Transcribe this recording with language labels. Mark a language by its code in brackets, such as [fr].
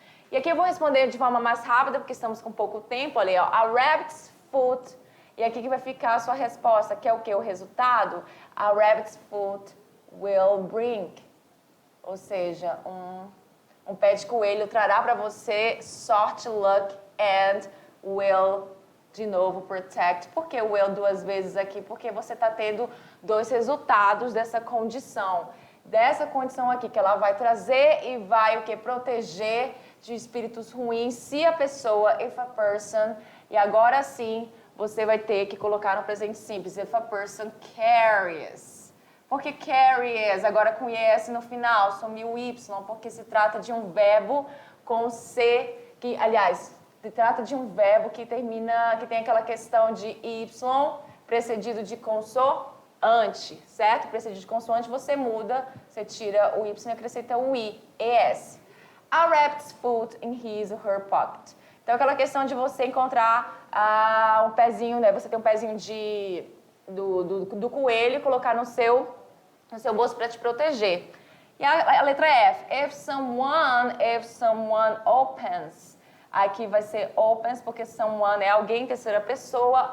[pt] E aqui eu vou responder de forma mais rápida, porque estamos com pouco tempo. Olha aí, ó, [en] a rabbit's foot. [pt] E aqui que vai ficar a sua resposta, que é o que? O resultado? [en] A rabbit's foot will bring. [pt] Ou seja, um pé de coelho trará para você sorte, [en] luck and will, [pt] de novo, [en] protect. [pt] Por que will duas vezes aqui? Porque você está tendo dois resultados dessa condição. Dessa condição aqui, que ela vai trazer e vai o que? Proteger de espíritos ruins se a pessoa, [en] if a person, [pt] e agora sim, você vai ter que colocar no presente simples, [en] if a person carries. [pt] Por que carries? Agora com es no final, some o y, porque se trata de um verbo com C, que, aliás, se trata de um verbo que tem aquela questão de y precedido de consoante, certo? Precedido de consoante, você muda, você tira o y e acrescenta o i, es. [en] A rabbit's foot in his or her pocket. [pt] Então, aquela questão de você encontrar um pezinho, né? Você tem um pezinho do coelho e colocar no seu bolso para te proteger. E a letra F. [en] If someone opens. [pt] Aqui vai ser opens, porque someone é alguém, terceira pessoa.